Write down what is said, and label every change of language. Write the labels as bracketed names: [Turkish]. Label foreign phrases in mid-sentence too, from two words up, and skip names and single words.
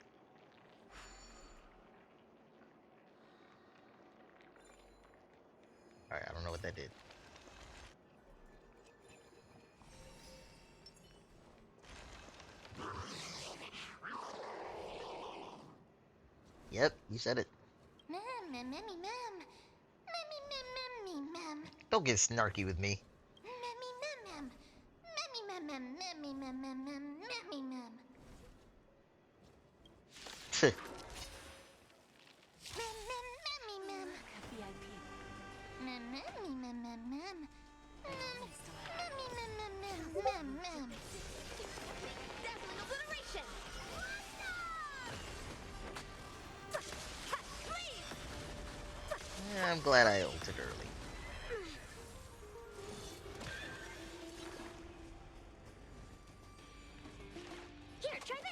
[English] Alright, I don't know what that did. Yep, you said it. Mem, mem, memmy, mem. Memmy, mem, memmy, mem. Don't get snarky with me. Memmy, mem, mem. Memmy, mem, mem, memmy, mem, mem, mem, memmy, mem. Mem, mem, memmy, mem. Mem, memmy, mem, mem, mem. Memmy, mem, mem, mem, mem, mem. Dazzling obliteration! I'm glad I ulted early. Here, try this.